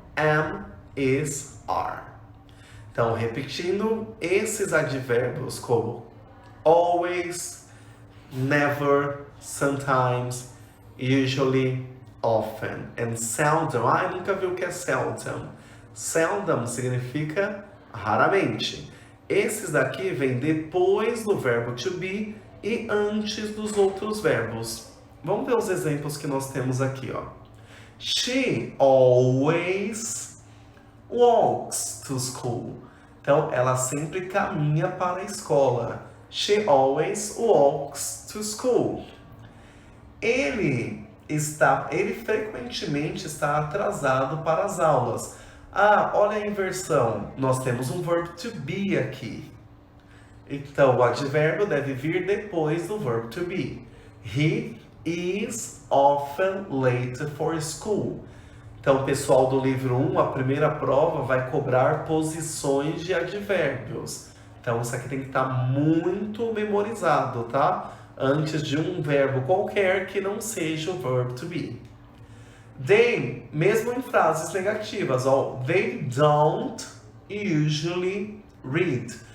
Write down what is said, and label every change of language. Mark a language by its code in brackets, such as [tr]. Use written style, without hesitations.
[en] Am, is, are. [pt] Então, repetindo, esses advérbios como [en] always, never, sometimes, usually, often and seldom. [pt] Nunca vi o que é seldom. Seldom significa raramente. Esses daqui vêm depois do verbo to be e antes dos outros verbos. Vamos ver os exemplos que nós temos aqui, ó. [en] She always walks to school. [pt] Então, ela sempre caminha para a escola. [en] She always walks to school. [pt] Ele frequentemente está atrasado para as aulas. Olha a inversão. Nós temos um verbo to be aqui. Então, o advérbio deve vir depois do verbo to be. [en] He is often late for school. [pt] Então, pessoal do livro 1, a primeira prova vai cobrar posições de advérbios. Então, isso aqui tem que estar muito memorizado, tá? Antes de um verbo qualquer que não seja o verbo to be. [en] They, [pt] mesmo em frases negativas, ó, [en] they don't usually read.